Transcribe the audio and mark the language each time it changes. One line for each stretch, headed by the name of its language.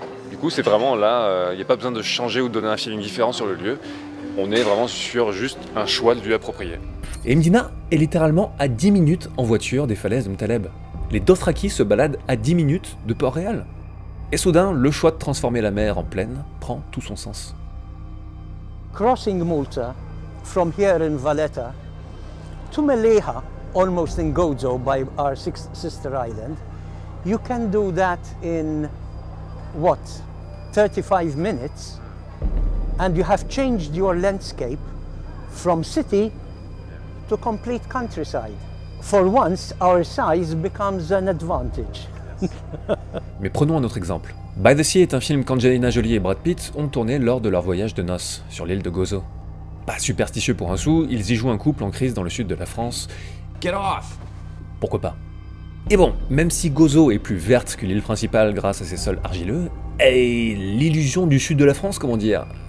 French: Du coup, c'est vraiment là, il n'y a pas besoin de changer ou de donner un feeling différent sur le lieu. On est vraiment sur juste un choix de lieu approprié. Et Mdina est littéralement à 10 minutes en voiture des falaises de Mtaleb. Les Dothraki se baladent à 10 minutes de Port-Réal. Et soudain, le choix de transformer la mer en plaine prend tout son sens.
English: Crossing Malta from here in Valletta to Meleha, almost in Gozo by our sister island, you can do that in 35 minutes, and you have changed your landscape from city to complete countryside. For once, our size becomes an advantage.
French: Mais prenons un autre exemple. By the Sea est un film qu'Angelina Jolie et Brad Pitt ont tourné lors de leur voyage de noces sur l'île de Gozo. Pas superstitieux pour un sou, ils y jouent un couple en crise dans le sud de la France.
English: Get off!
French: Pourquoi pas? Et bon, même si Gozo est plus verte que l'île principale grâce à ses sols argileux, et l'illusion du sud de la France, comment dire?